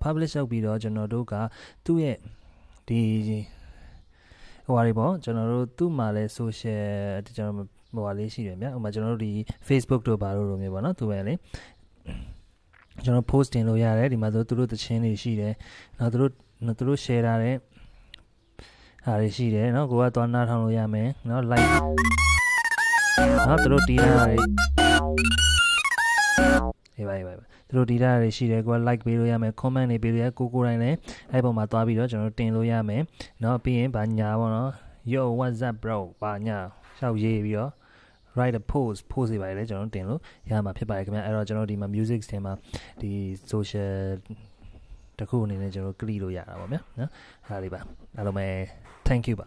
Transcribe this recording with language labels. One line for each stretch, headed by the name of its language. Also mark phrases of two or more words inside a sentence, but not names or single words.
Burmese: publish လုပ်ပြီးတော့ကျွန်တော်တို့ကသူ့ရဲ့ဒီဟိုဟာတွေပေါ့ကျွန်တော်တို့သူ့မှာလဲ social ကျွန်တော်ဟိုဟာလေးရှိတယ်ဗျာဥပမာကျွန်တော်တို့ဒီ Facebook တို့ဘာလို့လိုမျိုးပေါ့နော်သူပဲလေကျွန်တော် post တင်လို့ရတယ်ဒီမှာဆိုသူတို့သချင်းတွေရှိတယ်နောက်သူတို့ share ထားတဲ့ဟာတွေရှိတယ်နော်ကိုကသွားနားထောင်လို့ရမယ်နော် like နော်သူတို့တီးထားတာ တွေပါသူတို့တီးထားတာတွေရှိတယ်ကိုက like ပေးလို့ရမယ် comment တွေပေးလို့ရကိုတိုင်းလည်းအဲ့ပုံမှာသွားပြီးတော့ကျွန်တော်တင်လို့ရမယ်နော်ပြီးရင်ဗာညာပေါ့နော်
English: yo what's up bro
Burmese: ဗာညာရှောက်ရေးပြီးတော့
English: write a post
Burmese: တွေပါလေကျွန်တော်တင်လို့ရမှာဖြစ်ပါတယ်ခင်ဗျအဲ့တော့ကျွန်တော်ဒီမှာ music ထဲမှာဒီ social တခုအနေနဲ့ကျွန်တော် click လို့ရတာပေါ့ဗျာနော်အားလေးပါအားလုံးပဲ
English: thank you
Burmese: ပါ